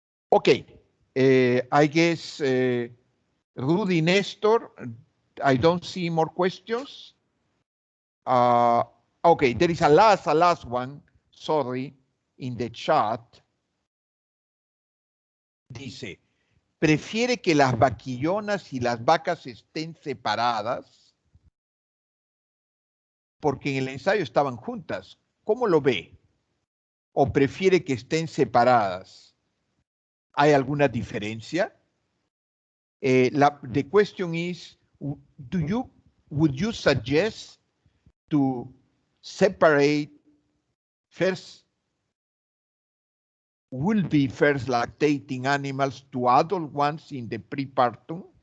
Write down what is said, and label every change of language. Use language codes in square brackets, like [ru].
[en] Ok, I guess Rudy, Nestor, I don't see more questions. Okay, there is a last one, sorry, in the chat. [es] Dice, ¿prefiere que las vaquillonas y las vacas estén separadas? Porque en el ensayo estaban juntas. ¿Cómo lo ve? ¿O prefiere que estén separadas? ¿Hay alguna diferencia? [en] The question is, would you suggest to separate will be first lactating animals to adult ones in the prepartum?